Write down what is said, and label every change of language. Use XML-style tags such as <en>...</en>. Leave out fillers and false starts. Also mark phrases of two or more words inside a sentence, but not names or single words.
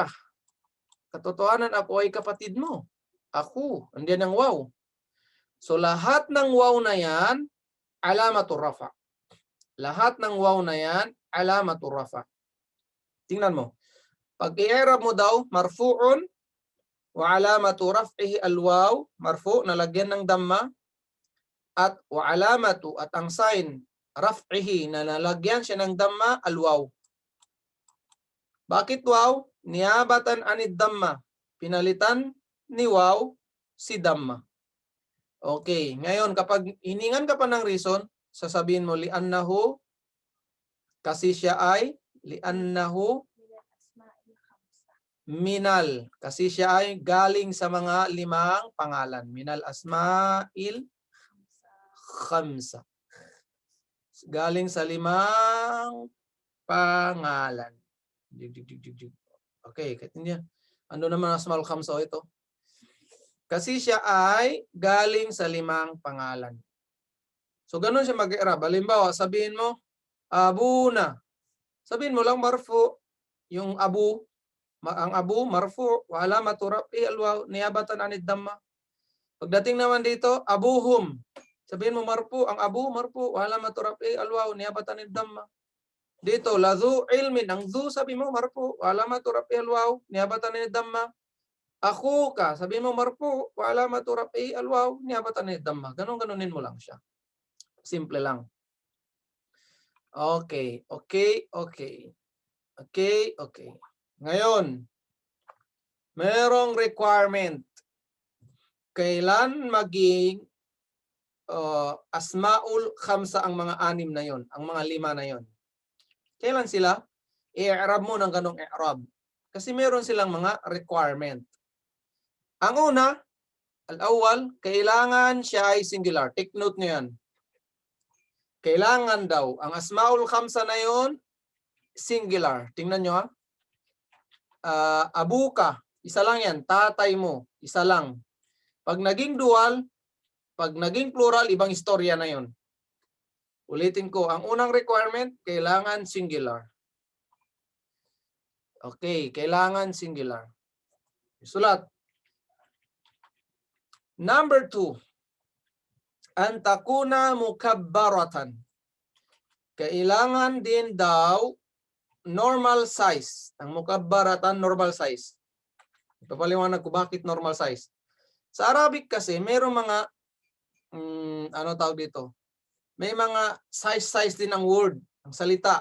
<tl>Katotohanan ako ay kapatid mo. Ako. Andiyan ang waw. So lahat ng waw na yan,</tl> <ar>علامة الرفع.</ar> <tl>Lahat ng waw na yan,</tl> <ar>علامة الرفع.</ar> <tl>Tingnan mo. Pag i-i'rab mo daw,</tl> <ar>مرفوع وعلامة رفعه الواو مرفوع'</ar> <tl>nalagyan ng damma, at</tl> <ar>وعلامة</ar> <tl>at ang sign, raf'ihi na nalagyan siya ng</tl> <ar>ضمة الواو.</ar> <tl>Bakit waw?</tl> <ar>نيابة عن الضمة.</ar> <tl>Pinalitan ni waw si damma. Okay, ngayon kapag hiningan ka pa ng reason, sasabihin mo li'annahu, kasi siya ay</tl> <ar>لأنه من,</ar> <tl>kasi siya ay galing sa mga 5 pangalan.</tl> <ar>من الأسماء الخمسة.</ar> <tl>Galing sa 5 pangalan. Okay, kaya ano naman</tl> <ar>الأسماء الخمسة</ar> <tl>ito? Kasi siya ay galing sa 5 pangalan. So ganun siya mag-i'rab. Halimbawa, sabihin mo abuna. Sabihin mo lang marfu, yung abu, ang</tl> <ar>أبو مرفوع, وعلامة رفع الواو نيابة عن الضمة.</ar> <tl>Pagdating naman dito, abuhum. Sabihin mo marfu, ang</tl> <ar>أبو مرفوع, وعلامة رفع الواو نيابة عن الضمة.</ar> <tl>Dito</tl> <ar>لذو علم,</ar> <tl>ang zu sabi mo marfu,</tl> <ar>وعلامة رفع الواو نيابة عن الضمة.</ar> <tl>Akhuka, sabihin mo marfu,</tl> <ar>وعلامة رفع الواو نيابة عن الضمة.</ar> <tl>Ganunin mo lang siya. Simple lang. Okay. Ngayon, merong requirement. Kailan maging</tl> <ar>الأسماء الخمسة</ar> <tl>ang mga 6 na yon, ang mga 5 na yon? Kailan sila? I-i'rab mo ng ganong i'rab. Kasi meron silang mga requirement. Ang una,</tl> <ar>al-awwal,</ar> <tl>kailangan siya ay singular.</tl> <en>Take note</en> <tl>nyo yan. Kailangan daw, ang</tl> <ar>الأسماء الخمسة</ar> <tl>na yon, singular. Tingnan nyo ha. Abuka, Isa lang yan, tatay mo. Isa lang. Pag naging dual, pag naging plural, ibang istorya na yon. Ulitin ko, ang unang requirement, kailangan singular. Okay, kailangan singular. Sulat. Number 2.</tl> <ar>أن تكون مكبرة.</ar> <tl>Kailangan din daw</tl> <en>normal size.</en> <tl>Ang mukabbaratan,</tl> <en>normal size.</en> <tl>Ipapaliwanag ko bakit</tl> <en>normal size.</en> <tl>Sa Arabic kasi, mayroong mga, ano tawag dito? May mga size din ang word, ang salita.</tl>